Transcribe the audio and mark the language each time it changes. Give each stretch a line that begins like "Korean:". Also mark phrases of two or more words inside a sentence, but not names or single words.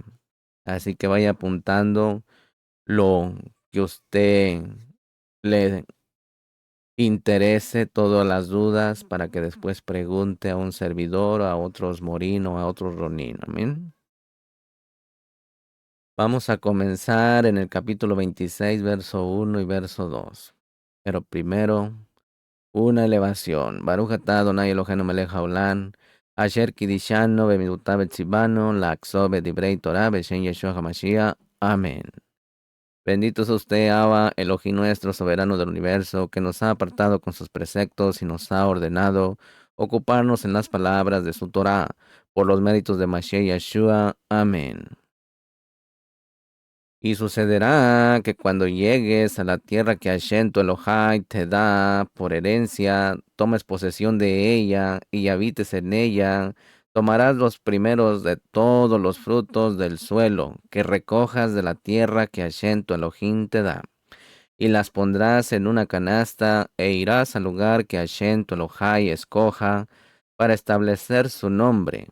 Spanish: Así que vaya apuntando lo que usted le interese, todas las dudas, para que después pregunte a un servidor, a otros morino, a otros ronin. Amén. Vamos a comenzar en el capítulo 26, verso 1 y verso 2. Pero primero, una elevación.
Hebrew: ברוך אתה אדוני אלוהינו מלך העולם, אשר קידשנו במצוותיו וציוונו, לעסוק בדברי תורה, בשם ישוע המשיח.
Spanish: Amén. Bendito es usted, Abba, Elohim nuestro, soberano del universo, que nos ha apartado con sus preceptos y nos ha ordenado ocuparnos en las palabras de su Torah, por los méritos de Mashiach Yeshua. Amén. Y sucederá que cuando llegues a la tierra que Hashem tu Elohai te da por herencia, tomes posesión de ella y habites en ella, tomarás los primeros de todos los frutos del suelo que recojas de la tierra que Hashem tu Elohim te da, y las pondrás en una canasta e irás al lugar que Hashem tu Elohai escoja para establecer su nombre.